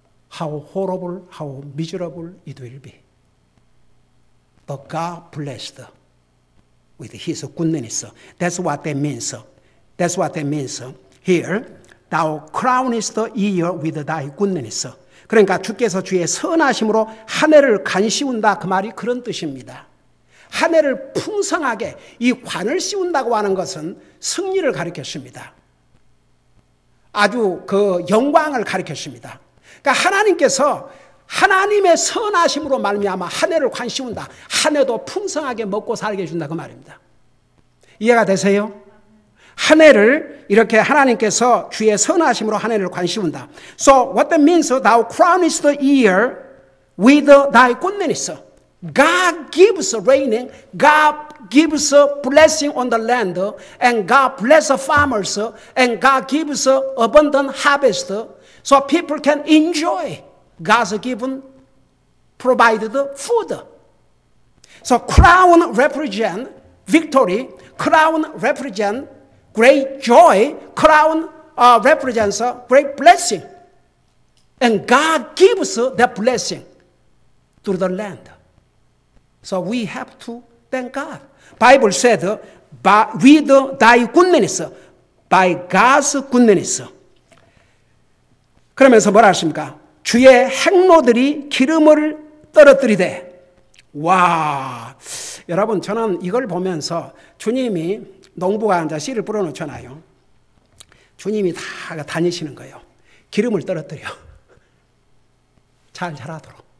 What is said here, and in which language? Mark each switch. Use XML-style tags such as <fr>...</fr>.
<en>How horrible, how miserable it will be. But God blessed with His goodness. That's what that means. That's what that means. Here, thou crownest the year with thy goodness.</en> <ko>그러니까 주께서 주의 선하심으로 한 해를 간시운다. 그 말이 그런 뜻입니다. 한 해를 풍성하게 이 관을 씌운다고 하는 것은 승리를 가리켰습니다. 아주 그 영광을 가리켰습니다. 그러니까 하나님께서 하나님의 선하심으로 말미암아 한 해를 관 씌운다. 한 해도 풍성하게 먹고 살게 해준다. 그 말입니다. 이해가 되세요? 한 해를 이렇게 하나님께서 주의 선하심으로 한 해를 관 씌운다.</ko> <en>So what that means, thou crownest the year with thy goodness. God gives raining, God gives blessing on the land, and God bless the farmers, and God gives abundant harvest, so people can enjoy God's given, provided food. So crown represent victory. Crown represents great joy. Crown represents a great blessing. And God gives that blessing to the land. So we have to thank God. Bible said, with thy goodness, by God's goodness.</en> <ko>그러면서 뭐라 하십니까? 주의 행로들이 기름을 떨어뜨리되. 와, 여러분 저는 이걸 보면서 주님이 농부가 이제 씨를 뿌려놓잖아요. 주님이 다 다니시는 거예요. 기름을 떨어뜨려. 잘 자라도록.</ko>